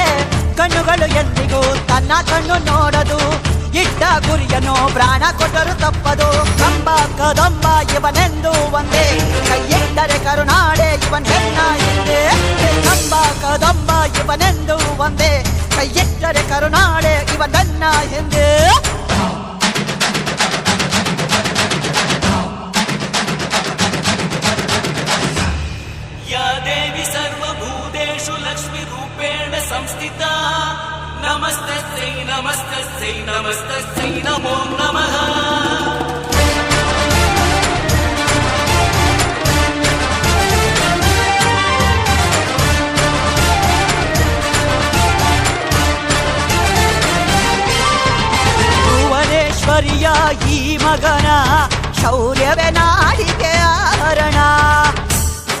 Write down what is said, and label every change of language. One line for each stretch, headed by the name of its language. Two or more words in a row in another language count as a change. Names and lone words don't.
Kannada: ಕಣ್ಣುಗಳು ಎಂದಿಗೂ ತನ್ನ ಕಣ್ಣು ನೋಡದು, ಇಟ್ಟ ಗುರಿಯನ್ನು ಪ್ರಾಣ ಕೊಟ್ಟರು ತಪ್ಪದು. ಕಂಬ ಕದಂಬ ಇವನೆಂದು ಒಂದೇ, ಕೈಯಿಟ್ಟರೆ ಕರುನಾಡೆ ಇವನ್ ಹೆಣ್ಣ ಹಿಂದೆ. ಕಂಬ ಕದಂಬ ಇವನೆಂದು ಒಂದೇ, ಕೈಯಿಟ್ಟರೆ ಕರುನಾಡೆ ಇವನನ್ನ ಹಿಂದೆ.
Sanskrit: या देवी सर्वभूतेषु लक्ष्मीरूपेण संस्थिता, नमस्तस्यै नमस्तस्यै नमस्तस्यै नमो नमः.
Kannada: ಭುವನೇಶ್ವರಿಯ ಈ ಮಗನ ಶೌರ್ಯವೇ ನಾಡಿಗೆ ಆಭರಣ.